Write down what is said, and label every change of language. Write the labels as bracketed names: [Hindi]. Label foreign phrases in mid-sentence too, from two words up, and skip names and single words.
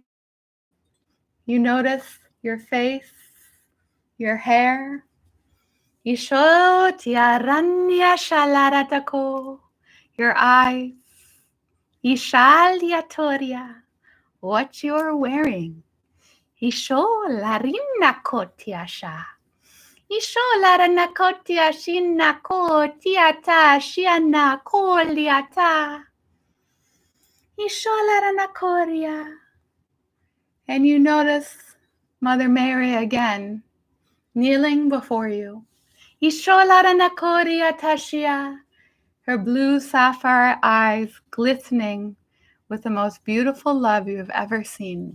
[English] You notice your face, your hair. Your eyes. Ishaliatoria, what you're wearing. Isholarinakotiasha. Isholaranakotiashinakotiata shianakoliata. Isholaranakoria. And you notice Mother Mary again, kneeling before you. Isholaranakoria. Her blue sapphire eyes glistening with the most beautiful love you have ever seen.